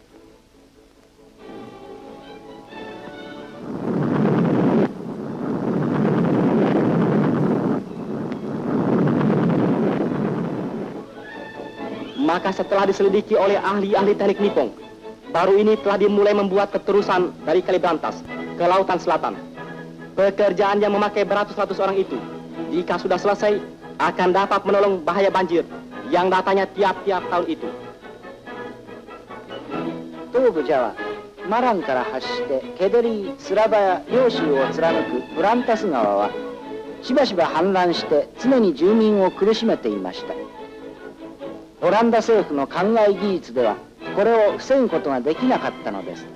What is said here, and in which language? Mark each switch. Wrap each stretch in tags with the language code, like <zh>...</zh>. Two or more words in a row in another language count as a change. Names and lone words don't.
<id>Maka setelah diselidiki oleh ahli-ahli teknik Nippon, baru ini telah dimulai membuat keterusan dari Kali Berantas ke Lautan Selatan. Pekerjaan yang memakai beratus-ratus orang itu, jika sudah selesai, akan dapat menolong bahaya banjir yang datangnya tiap-tiap tahun itu.</id> <ja>東部ジャワ、マランから発してケデリ、スラバや両州を貫くブランタス川はしばしば氾濫して常に住民を苦しめていました。オランダ政府の灌漑技術ではこれを防ぐことができなかったのです。</ja>